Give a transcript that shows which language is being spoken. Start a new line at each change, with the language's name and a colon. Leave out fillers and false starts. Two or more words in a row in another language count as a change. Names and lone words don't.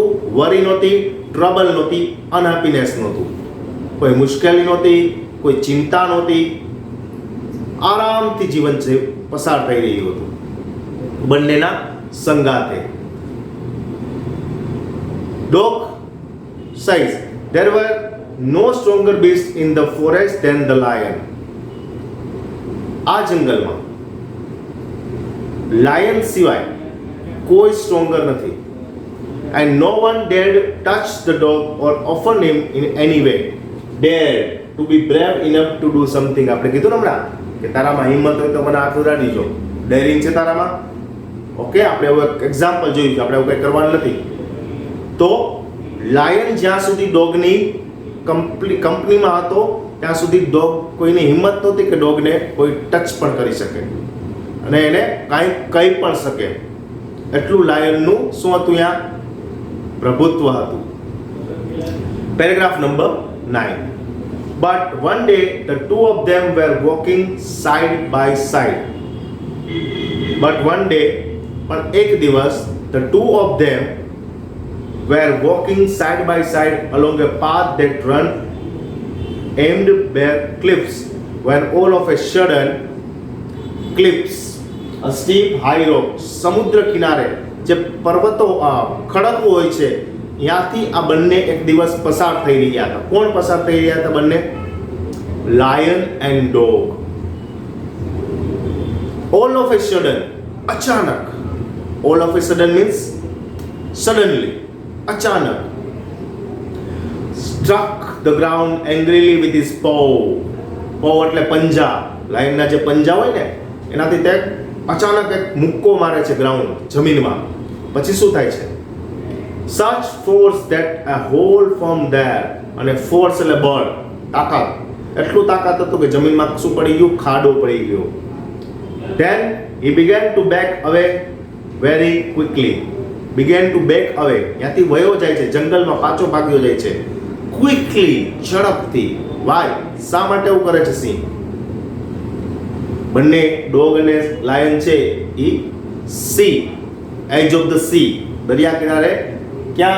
Gujarati: વરી નહોતી, ટ્રબલ નહોતી, અનહેપીનેસ નહોતું, કોઈ મુશ્કેલી નહોતી, કોઈ ચિંતા નહોતી. આરામથી જીવન છે પસાર થઈ રહ્યું હતું બંનેના સંગાથે.
English: ડોગ says there were no stronger beasts in the forest than the lion.
Gujarati: આ જંગલમાં લાયન સિવાય કોઈ સ્ટ્રોંગર નથી.
English: And no one dared touch the dog or offer him in any way. Dared, to be brave enough to do something.
Gujarati: આપણે કીધું ને હમણાં કે તારામાં હિંમત હોય તો મને હાથ ઉડાડી જો. ડેરિંગ છે તારામાં. ઓકે, આપણે હવે એક્ઝામ્પલ જોયું છે, આપણે એવું કંઈ કરવાનું નથી. તો લાયન જ્યાં સુધી ડોગની કંપનીમાં હતો ત્યાં સુધી ડોગ કોઈની હિંમત નહોતી કે ડોગને કોઈ ટચ પણ કરી શકે અને એને કાંઈ કહી પણ શકે. એટલું લાયનનું શું હતું? ત્યાં પ્રભુત્વ હતું. પેરેગ્રાફ નંબર 9.
English: But one day the two of them were walking side by side. But one day,
Gujarati: પણ એક દિવસ,
English: the two of them were walking side by side along a path that ran aimed bare cliffs, when all of a sudden cliffs, a steep high rock,
Gujarati: સમુદ્ર કિનારે જે પર્વતો ખડકો હોય છે, ત્યાંથી આ બંને એક દિવસ પસાર થઈ રહ્યા હતા. કોણ પસાર થઈ રહ્યા હતા બંને?
English: lion and dog. All of a sudden, અચાનક. All of a sudden means suddenly, અચાનક. Struck the ground angrily with his paw.
Gujarati: paw એટલે પંજા. લાયનના જે પંજા હોય ને એનાથી તે અચાનક એક મુક્કો મારે છે ગ્રાઉન્ડ, જમીનમાં. પછી શું થાય છે? Such force that a hole formed there. અને force એટલે બળ, તાકાત. એટલું તાકાત હતું કે જમીનમાં શું પડી ગયું? ખાડો પડી ગયો.
English: Then he began to back away very quickly. Began to back away.
Gujarati: ત્યાંથી વયો જાય છે, જંગલમાં પાછો ભાગ્યો જાય છે. Quickly, ઝડપથી. Why? શા માટે એવું કરે છે સિંહ? બંને ડોગ અને લાયન છે
English: a sea, edge of the sea,
Gujarati: દરિયા કિનારે. ક્યાં?